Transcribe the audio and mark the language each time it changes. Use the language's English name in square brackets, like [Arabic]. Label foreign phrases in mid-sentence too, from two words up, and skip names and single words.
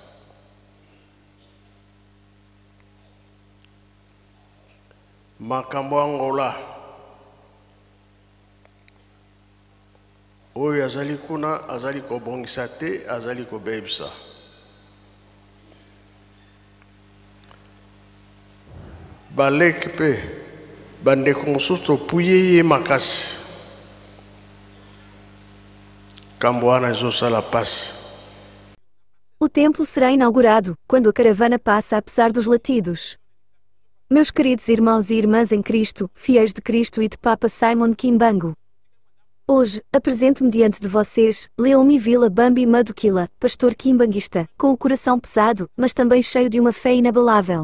[Lingala] Makambo ya ngola oyo azali kuna azali kobongisa te, azali kobebisa. Baleki mpe bandeko mosusu topuye ye makasi, kambo wana ezosala pasi. [Portuguese] O templo será inaugurado quando a caravana passa apesar dos latidos. Meus queridos irmãos e irmãs em Cristo, fiéis de Cristo e de Papa Simon Kimbangu. Hoje, apresento-me diante de vocês, Leomi Vila Bambi Madukila, pastor kimbanguista, com o coração pesado, mas também cheio de uma fé inabalável.